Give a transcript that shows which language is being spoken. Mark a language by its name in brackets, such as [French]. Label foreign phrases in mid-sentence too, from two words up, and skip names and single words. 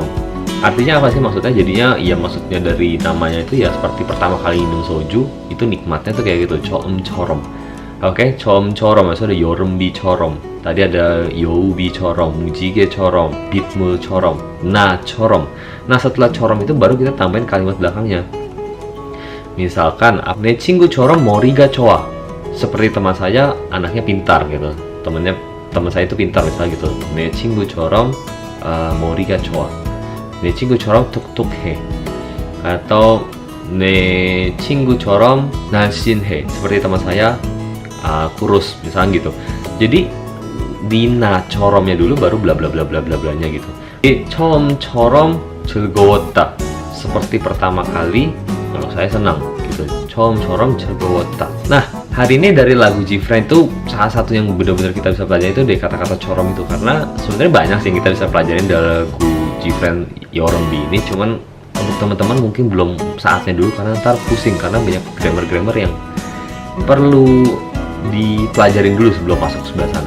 [Indonesian] Artinya apa sih maksudnya? Jadinya ya maksudnya dari namanya itu ya seperti pertama kali minum soju, itu nikmatnya tuh kayak gitu, choom chorom. Oke, choom chorom, maksudnya ada [Korean] 여름비처럼. [Indonesian] Tadi ada [Korean] 여우비처럼, 무지개처럼, 빗물처럼, 나처럼. [Indonesian] Nah, setelah chorom itu baru kita tambahin kalimat belakangnya. Misalkan, [Korean] 내 친구처럼 머리가 좋아. [Indonesian] Seperti teman saya, anaknya pintar gitu. Teman saya itu pintar misalnya gitu. [Korean] 내 친구처럼 머리가 좋아. 내 친구처럼 톡톡해. Atau 내 친구처럼 날씬해. [Indonesian] Seperti teman saya kurus misalnya gitu. Jadi di na coromnya dulu baru bla bla bla bla bla blanya gitu. [Korean] 처음처럼 즐거웠다. [Indonesian] Seperti pertama kali kalau saya senang gitu. [Korean] 처음처럼 즐거웠다. [Indonesian] Nah, hari ini dari lagu G-Friend itu salah satu yang benar-benar kita bisa pelajari itu dari kata-kata chorom itu, karena sebenarnya banyak sih yang kita bisa pelajarin dari lagu G-Friend Yorembi ini. Cuman untuk teman-teman mungkin belum saatnya dulu karena ntar pusing, karena banyak grammar-grammar yang perlu dipelajarin dulu sebelum masuk sebelah sana.